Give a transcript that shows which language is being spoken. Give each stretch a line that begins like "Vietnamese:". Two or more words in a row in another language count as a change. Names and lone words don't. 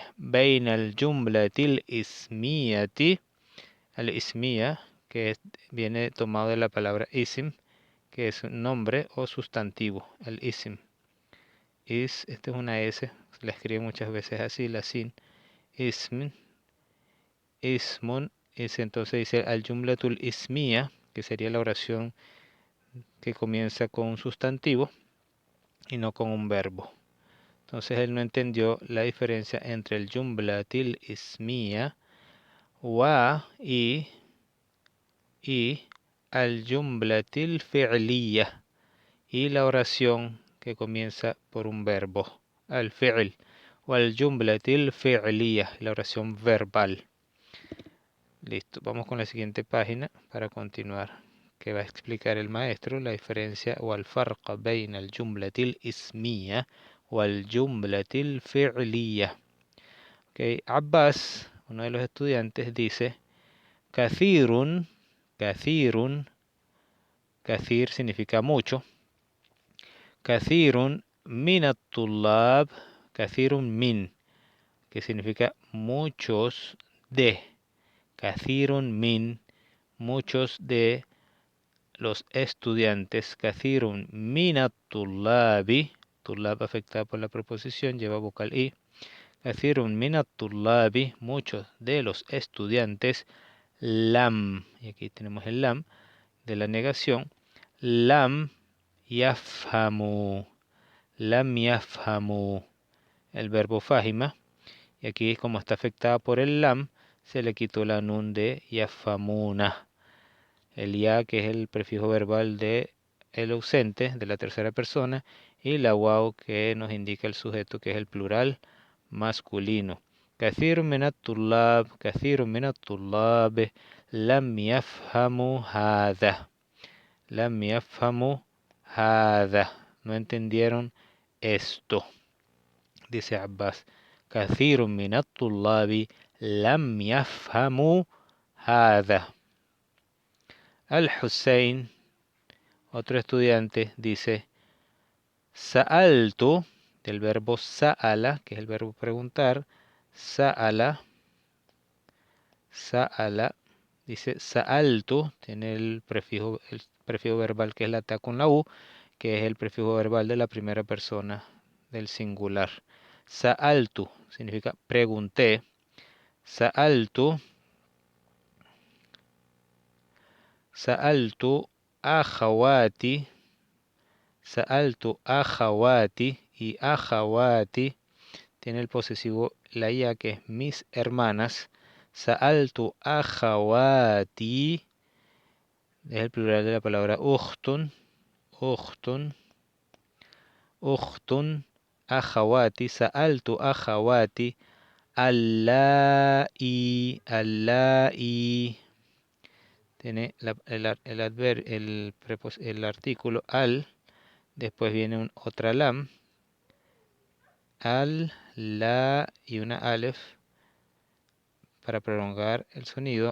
Arabic: بين الجملة الاسمية، الاسمية,
Spanish: que viene tomado de la palabra isim, que es un nombre o sustantivo, el isim. Esta es una S, la escribe muchas veces así, la sin.
Arabic: اسم، اسمٌ,
Spanish: entonces dice
Arabic: الجملة الاسمية,
Spanish: que sería la oración que comienza con un sustantivo y no con un verbo. Entonces él no entendió la diferencia entre el
Arabic: الجملة الاسمية و
Spanish: y
Arabic: الجملة الفعلية,
Spanish: y la oración que comienza por un verbo,
Arabic: الفعل,
Spanish: o
Arabic: الجملة الفعلية,
Spanish: la oración verbal. Listo, vamos con la siguiente página para continuar, que va a explicar el maestro la diferencia o
Arabic: الفرق بين الجملة الاسمية
Spanish: o
Arabic: الجملة الفعلية.
Spanish: Okay. Abbas, uno de los estudiantes, dice
Arabic: كثيرٌ، كثيرٌ، كثير
Spanish: significa mucho.
Arabic: كثير من الطلاب، كثير من,
Spanish: que significa muchos de.
Arabic: كثير من,
Spanish: muchos de los estudiantes.
Arabic: كثير من الطلاب,
Spanish: tullab afectada por la preposición, lleva vocal i.
Arabic: كثير من الطلاب,
Spanish: muchos de los estudiantes. Lam, y aquí tenemos el lam de la negación.
Arabic: لم يفهموا، لم يفهموا,
Spanish: el verbo fahima, y aquí como está afectada por el lam, se le quitó la nun de yafhamuna. El ya, que es el prefijo verbal de el ausente, de la tercera persona, y la waw, que nos indica el sujeto, que es el plural masculino.
Arabic: كثير من الطلاب كثير من الطلاب لم يفهموا هذا لم يفهموا هذا,
Spanish: no entendieron esto. Dice Abbas,
Arabic: كثير من الطلاب لم يفهموا هذا.
Spanish: Al-Hussein, otro estudiante, dice sa'altu, del verbo sa'ala, que es el verbo preguntar.
Arabic: سأل، سأل,
Spanish: dice sa'altu, tiene el prefijo verbal que es la ta con la u, que es el prefijo verbal de la primera persona del singular. Sa'altu significa pregunté.
Arabic: سألت أخواتي، سألت أخواتي,
Spanish: y akhawati tiene el posesivo la ya, que es mis hermanas.
Arabic: سألت أخواتي
Spanish: es el plural de la palabra
Arabic: أختٌ، أختٌ. أختٌ، أخواتي. سألت أخواتي. اللائي، اللائي.
Spanish: Tiene el artículo al, después viene otra lam, al, la y una alef para prolongar el sonido.